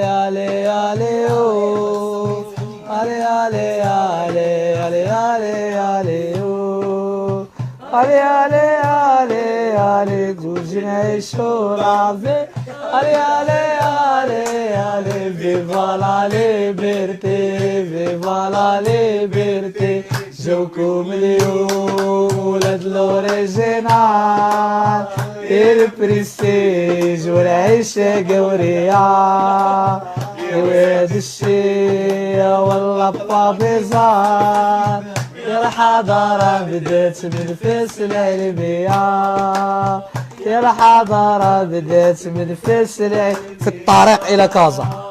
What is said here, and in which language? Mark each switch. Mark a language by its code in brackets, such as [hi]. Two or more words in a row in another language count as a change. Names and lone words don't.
[ar] علي علي او علي علي علي علي علي علي او علي علي علي علي دوجنا شورافي علي علي علي علي [es] viva la liberté viva la liberté [ar] جوكم اليوم ولاد الأوريجينال البريستيج والعيشة قورية وهاد الشي والله بابيزان يا الحضارة بدات من فاس العلمية يا الحضارة بدات من فاس في الطريق إلى كازا